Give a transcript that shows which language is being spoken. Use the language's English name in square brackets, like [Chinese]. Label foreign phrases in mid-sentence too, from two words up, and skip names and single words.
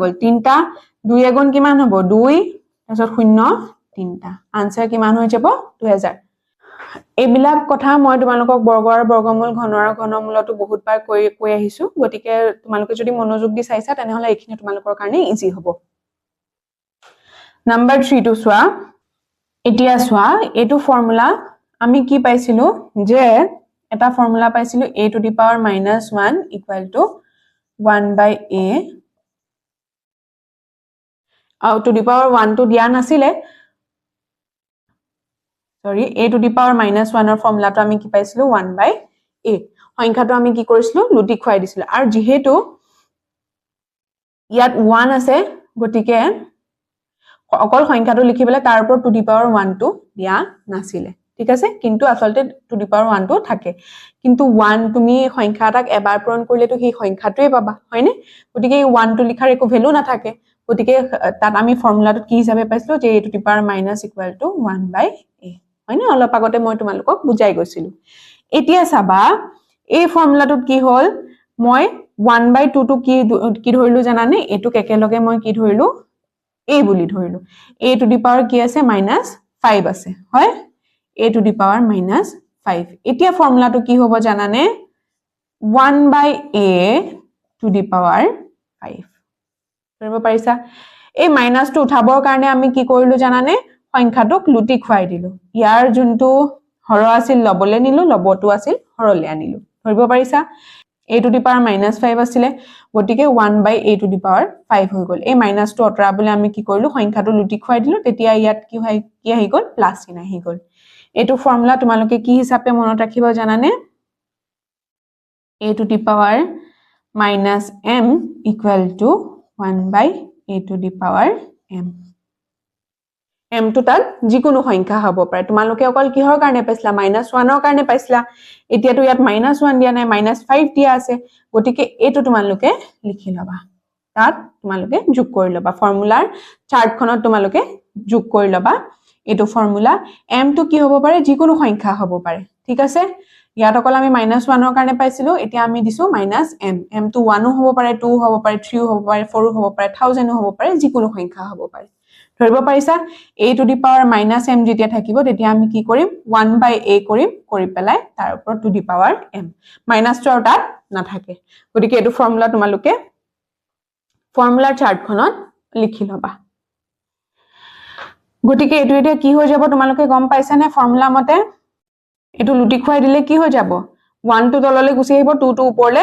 [Assamese] গল 3টা 2 গুণ কিমান হ'ব 2 তাৰছত শূন্য 3টা আনসার কিমান হৈ যাব 2000 এইবিলাক কথা মই তোমালোকক বৰ্গ আৰু বৰ্গমূল ঘন আৰু ঘনমূলটো বহুত বাৰ কৈ আহিছো গটিকে তোমালোকে যদি মনোযোগ দি চাইছা তেনে হলে এইখিনি তোমালোকৰ কাৰণে ইজি হ'ব নাম্বাৰ 3 টো চোৱা এতিয়া চোৱা এটো ফৰ্মুলা আমি কি পাইছিলো যে এটা ফৰ্মুলা পাইছিলো [English] a to the power -1 equal to 1 by a to the power 1 to [Assamese] দিয়া নাছিলে [English] sorry a to the power -1 [Assamese] ৰ ফৰ্মুলাটো আমি কি পাইছিলো [English] 1 by a [Assamese] সংখ্যাটো আমি কি কৰিছিলো লুটি খুৱাই দিছিল আৰু যেহেতু ইয়াত 1 আছে গটিকে অকল সংখ্যাটো লিখিবলৈ তাৰ ওপৰত [English] to the power 1 [Assamese] টো দিয়া নাছিলে ঠিক আছে কিন্তু আসলতে [English] to the power 1 [Assamese] টো থাকে কিন্তু 1 তুমি সংখ্যা এটাক এবাৰ পূৰণ কৰিলে তো সেই সংখ্যাটোই পাবা হয়নে গতিকে এই 1 টো লিখাৰ একো ভ্যালু নাথাকে গতিকে তাত আমি ফৰ্মুলাটো কি হিচাপে পাইছিলো যে [English] a to the power minus equal to 1 by a [Assamese] হয়নে অলপ আগতে মই তোমালোকক বুজাই গৈছিলো এতিয়া চাবা এই ফৰ্মুলাটোত কি হ'ল মই [English] 1 by 2 [Assamese] টো কি ধৰিলো জানানে এটুক একেলগে মই কি ধৰিলো a বুলি ধৰিলো [English] a to the power [Assamese] কি আছে -5 আছে হয় [English] a to the power -5 [Assamese] এতিয়া ফৰ্মুলাটো কি হ'ব জানানে [English] 1 by a to the power [Assamese] 5 ধৰিব পাৰিছা এই মাইনাসটো উঠাবৰ কাৰণে আমি কি কৰিলো জানানে সংখ্যাটোক লুটি খুৱাই দিলো ইয়াৰ যোনটো হৰ আছিল লবলে নিলো লবটো আছিল হৰলে আনিলো ধৰিব পাৰিছা [English] a to the power -5 [Assamese] আছিলে গটিকে [English] 1 by a to the power 5 [Assamese] হৈ গল এই মাইনাসটো অতৰাবলৈ আমি কি কৰিলো সংখ্যাটো লুটি খুৱাই দিলো তেতিয়া ইয়াত কি আহি গল প্লাস চিন আহি গল এটো ফৰ্মুলা তোমালোকে কি হিচাপে মনত ৰাখিব জানানে [English] a to the power -m equal to 1 by a to the power m [Assamese] m to তাত যিকোনো সংখ্যা হ'ব পাৰে তোমালোকে অকল কিহৰ কাৰণে পাইছিলা -1 ৰ কাৰণে পাইছিলা এতিয়াটো ইয়াত -1 দিয়া নাই -5 দিয়া আছে গতিকে এটো তোমালোকে লিখি লবা তাত তোমালোকে যোগ কৰি লবা ফৰ্মুলাৰ চাৰ্টখনত তোমালোকে যোগ কৰি লবা এটো ফৰ্মুলা m to কি হ'ব পাৰে যিকোনো সংখ্যা হ'ব পাৰে ঠিক আছে ইয়াত অকল আমি -1 ৰ কাৰণে পাইছিলো এতিয়া আমি দিছো -m m to 1 হ'ব পাৰে 2 হ'ব পাৰে 3 হ'ব পাৰে 4 হ'ব পাৰে 1000 হ'ব পাৰে যিকোনো সংখ্যা হ'ব পাৰে ধৰিব পাৰিছা [English] a to the power -m [Assamese] যেতিয়া থাকিব তেতিয়া আমি কি কৰিম [English] 1 by a [Assamese] কৰিম কৰি পেলাই তাৰ ওপৰত [English] to the power m [Assamese] মাইনাসটো আৰু তাত নাথাকে গতিকে এটো ফৰ্মুলা তোমালোকে ফৰ্মুলাৰ চাৰ্টখনত লিখি লবা গতিকে এটো এতিয়া কি হৈ যাব তোমালোকে গম পাইছা নে ফৰ্মুলা মতে এটো লুটি খুৱাই দিলে কি হৈ যাব 1 টো তললৈ গুছি আহিব 2 টো ওপৰলে